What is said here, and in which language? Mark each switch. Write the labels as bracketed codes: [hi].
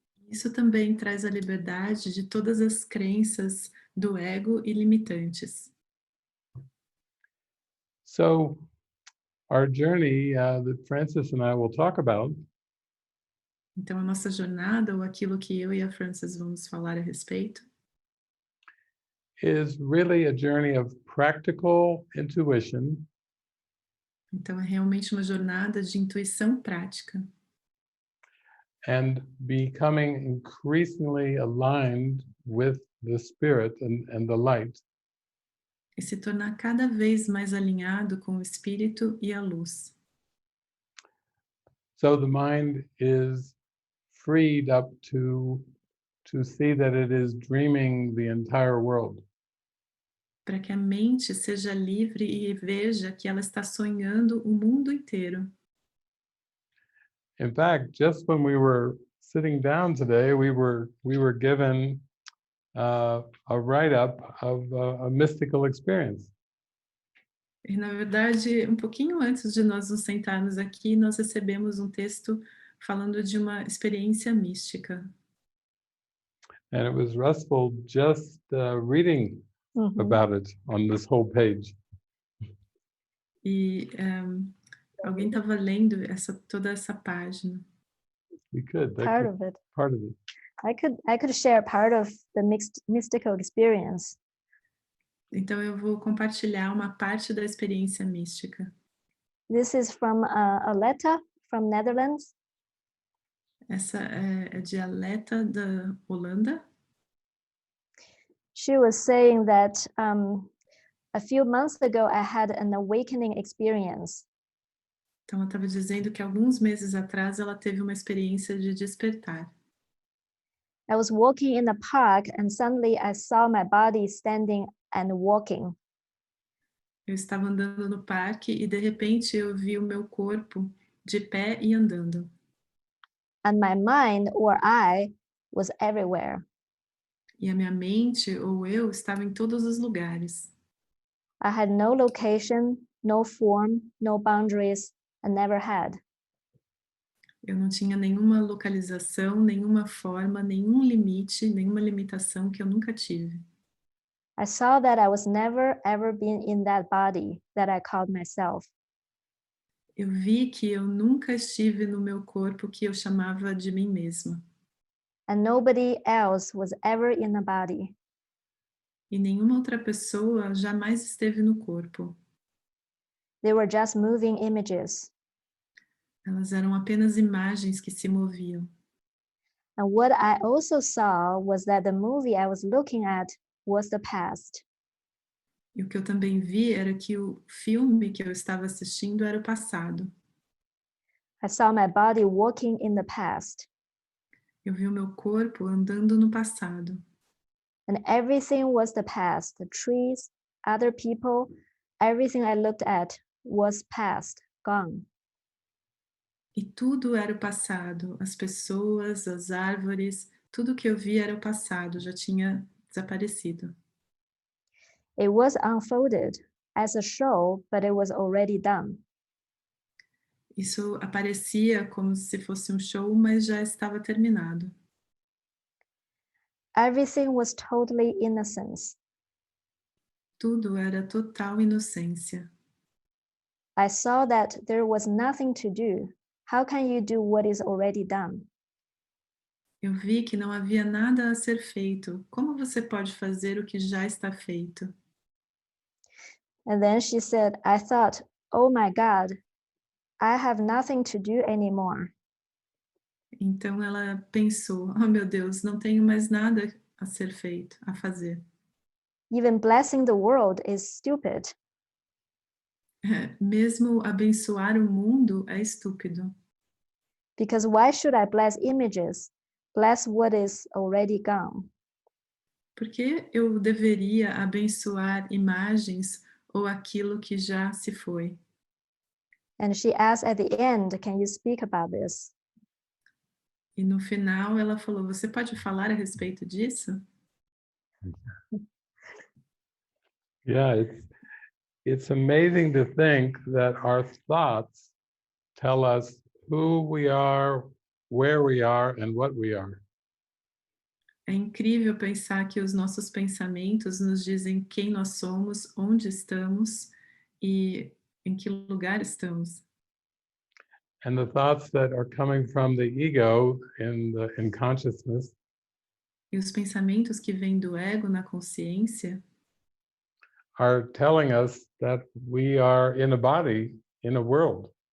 [pt] Isso também traz a liberdade de todas as crenças do ego e limitantes. [en] So our journey that Francis and I will talk about [pt] Então, a nossa jornada, ou aquilo que eu e a Frances vamos falar a respeito, [en] is really a journey of practical intuition [pt] então é realmente uma jornada de intuição prática [en] and becoming increasingly aligned with the spirit and the light. [pt] e se tornar cada vez mais alinhado com o espírito e a luz. [en] So the mind is freed up to see that it is dreaming the entire world. [pt] Para que a mente seja livre e veja que ela está sonhando o mundo inteiro. [en] In fact, just when we were sitting down today, we were given a write-up of a mystical experience. [pt] E, na verdade, um pouquinho antes de nós nos sentarmos aqui, nós recebemos um texto falando de uma experiência mística. [en] And it was restful just reading about it on this whole page. [pt] E alguém estava lendo toda essa página. [en] We could. That Part could of it. part of it. I could share part of the mystical experience. [pt] Então eu vou compartilhar uma parte da experiência mística. [en] This is from a letter from Netherlands. [pt] Essa é de Aleta da Holanda. [en] She was saying that a few months ago I had an awakening experience. [pt] Então ela estava dizendo que alguns meses atrás ela teve uma experiência de despertar. [en] I was walking in the park and suddenly I saw my body standing and walking. [pt] Eu estava andando no parque e de repente eu vi o meu corpo de pé e andando. [en] And my mind or I was everywhere. [pt] E a minha mente ou eu estava em todos os lugares. [en] I had no location, no form, no boundaries, and never had. [pt] Eu não tinha nenhuma localização, nenhuma forma, nenhum limite, nenhuma limitação que eu nunca tive. [en] I saw that I was never ever been in that body that I called myself. [pt] Eu vi que eu nunca estive no meu corpo que eu chamava de mim mesma. [en] And nobody else was ever in the body. [pt] E nenhuma outra pessoa jamais esteve no corpo. [en] They were just moving images. [pt] Elas eram apenas imagens que se moviam. [en] And what I also saw was that the movie I was looking at was the past. [pt] E o que eu também vi era que o filme que eu estava assistindo era o passado. [en] I saw my body walking in the past. [pt] Eu vi o meu corpo andando no passado. [en] And everything was the past. The trees, other people, everything I looked at was past, gone. [pt] E tudo era o passado. As pessoas, as árvores, tudo que eu vi era o passado, já tinha desaparecido. [en] It was unfolded. as a show, but it was already done. [pt] Isso aparecia como se fosse um show, mas já estava terminado. [en] Everything was totally innocence. [pt] Tudo era total inocência. [en] I saw that there was nothing to do. How can you do what is already done? [pt] Eu vi que não havia nada a ser feito. Como você pode fazer o que já está feito? [en] And then she said, I thought, oh my God, I have nothing to do anymore. [pt] Então ela pensou: oh meu Deus, não tenho mais nada a ser feito, a fazer. [en] Even blessing the world is stupid. [pt] Mesmo abençoar o mundo é estúpido. [en] Because why should I bless images? Bless what is already gone. [pt] Por que eu deveria abençoar imagens ou aquilo que já se foi? [en] And she asked at the end, can you speak about this? [pt] E no final ela falou: você pode falar a respeito disso? [en] Yeah, it's amazing to think that our thoughts tell us who we are, where we are, and what we are. [pt] É incrível pensar que os nossos pensamentos nos dizem quem nós somos, onde estamos e em que lugar estamos. [en] And the thoughts that are coming from the ego in consciousness [pt] E os pensamentos que vêm do ego na consciência [en] are telling us that we are in a body, in a world.